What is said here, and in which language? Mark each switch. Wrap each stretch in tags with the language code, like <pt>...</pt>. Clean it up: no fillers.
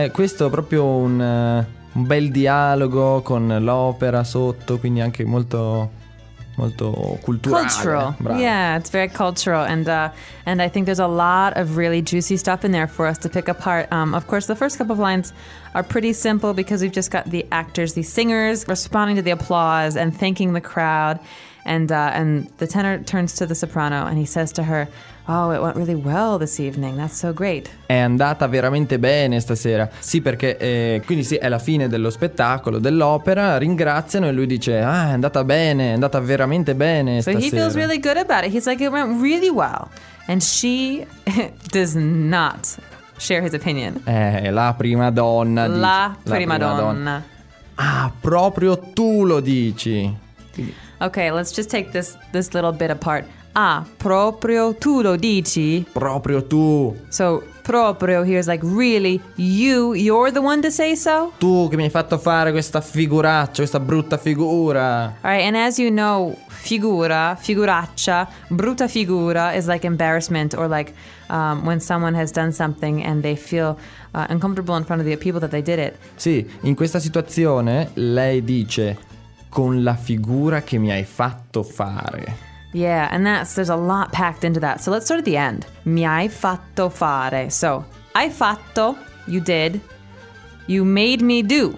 <it>Questo è proprio un bel dialogo con l'opera sotto, quindi anche molto, molto culturale.</it> <en>Cultural. Bravo. Yeah, it's very cultural, and I think there's a lot of really juicy stuff in there for us to pick apart. Of course, the first couple of lines are pretty simple because we've just got the actors, the singers, responding to the applause and thanking the crowd. And the tenor turns to the soprano and he says to her, "Oh, it went really well this evening. That's so great."</en> <it>È andata veramente bene stasera. Sì, perché quindi sì, è la fine dello spettacolo, dell'opera. Ringraziano e lui dice, "Ah, è andata bene, è andata veramente bene stasera."</it> <en>So he feels really good about it. He's like, "It went really well." And she does not share his opinion.</en> <it>La prima donna dice, la prima donna. Ah, proprio tu lo dici.</it> <en>Okay, let's just take this little bit apart.</en> <it>Ah, proprio tu lo dici? Proprio tu.</it> <en>So, proprio here is like, really, you're the one to say so?</en> <it>Tu che mi hai fatto fare questa figuraccia, questa brutta figura.</it> <en>All right, and as you know,</en> <it>figuraccia, brutta figura</it> <en>is like embarrassment, or like when someone has done something and they feel uncomfortable in front of the people that they did it.</en> <it>Sì, in questa situazione lei dice... con la figura che mi hai fatto fare.</it> <en>Yeah, and there's a lot packed into that. So let's start at the end.</en> <it>Mi hai fatto fare.</it> <en>So, hai fatto, you did, you made me do.</en>